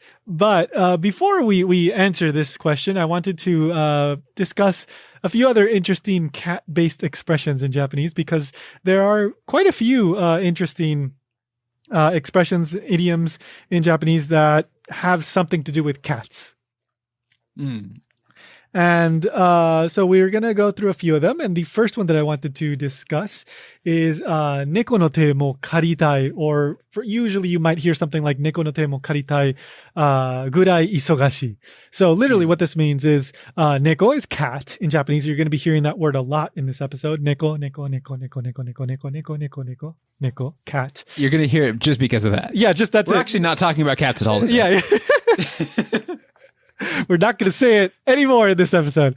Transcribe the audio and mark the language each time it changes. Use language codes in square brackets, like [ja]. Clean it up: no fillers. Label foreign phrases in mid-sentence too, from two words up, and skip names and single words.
[en] But before we answer this question, I wanted to discuss a few other interesting cat-based expressions in Japanese, because there are quite a few interesting expressions, idioms in Japanese that have something to do with cats. And so we're going to go through a few of them. And the first one that I wanted to discuss is [ja] 猫の手も借りたい, [en] or usually you might hear something like [ja] 猫の手も借りたいぐらい忙しい. [en] So literally what this means is neko is cat in Japanese. You're going to be hearing that word a lot in this episode. [ja] 猫、猫、猫、猫、猫、猫、猫、猫、猫、猫、猫, [en] cat. You're going to hear it just because of that. Yeah, just that's We're it. actually not talking about cats at all today. Yeah. We're not going to say it anymore in this episode.